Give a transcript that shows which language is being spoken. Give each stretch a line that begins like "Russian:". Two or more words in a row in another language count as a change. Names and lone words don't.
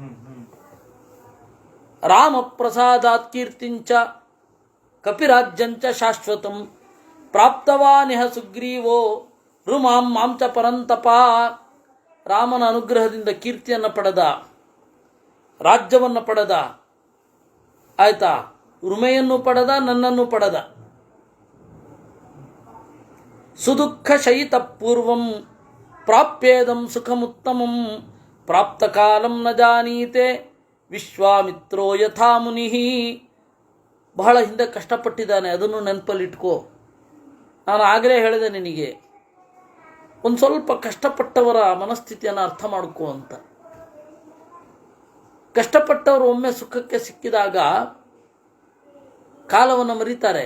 Sanskrit: ರಾಮ ಪ್ರಸಾದಾತ್ ಕೀರ್ತಿಂಚ ಕಪಿರಾಜ್ಯಂಚ ಶಾಶ್ವತಂ ಪ್ರಾಪ್ತವಾನಿಹ ಸುಗ್ರೀವೋ ರುಮಾಂ ಮಾಂಚ ಪರಂತಪ.
Kannada: ರಾಮನ ಅನುಗ್ರಹದಿಂದ ಕೀರ್ತಿಯನ್ನು ಪಡೆದ, ರಾಜ್ಯವನ್ನು ಪಡೆದ, ಆಯ್ತಾ, ರುಮೆಯನ್ನು ಪಡೆದ, ನನ್ನನ್ನು ಪಡೆದ.
Sanskrit: ಸುದುಃಖ ಶಯಿತ ಪೂರ್ವಂ ಪ್ರಾಪ್ಯೇದಂ ಸುಖಮುತ್ತಮಂ ಪ್ರಾಪ್ತ ಕಾಲಂ ನ ಜಾನೀತೆ ವಿಶ್ವಾಮಿತ್ರೋ ಯಥಾ ಮುನಿಃ.
Kannada: ಬಹಳ ಹಿಂದೆ ಕಷ್ಟಪಟ್ಟಿದ್ದಾನೆ, ಅದನ್ನು ನೆನಪಲ್ಲಿಟ್ಕೋ. ನಾನು ಆಗಲೇ ಹೇಳಿದೆ ನಿನಗೆ, ಒಂದು ಸ್ವಲ್ಪ ಕಷ್ಟಪಟ್ಟವರ ಮನಸ್ಥಿತಿಯನ್ನು ಅರ್ಥ ಮಾಡ್ಕೋ ಅಂತ. ಕಷ್ಟಪಟ್ಟವರು ಒಮ್ಮೆ ಸುಖಕ್ಕೆ ಸಿಕ್ಕಿದಾಗ ಕಾಲವನ್ನು ಮರೀತಾರೆ.